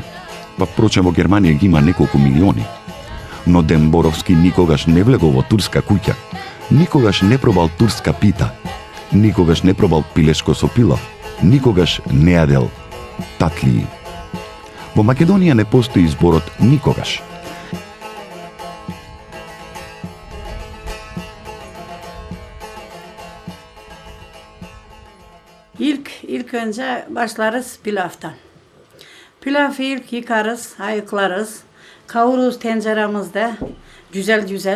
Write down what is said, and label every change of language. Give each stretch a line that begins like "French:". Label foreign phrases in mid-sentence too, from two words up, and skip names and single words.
Macedonian: Впрочем, во Германија ги има неколку милиони. Но Ден Боровски никогаш не влегол во турска куќа, никогаш не пробал турска пита, никогаш не пробал пилешко со пилав, никогаш не јадел татлии. Во Македонија не постои зборот никогаш.
Turkish: İlk önce başlarız pilavdan. Pilavı ilk yıkarız, ayıklarız. Kavururuz tenceremizde güzel.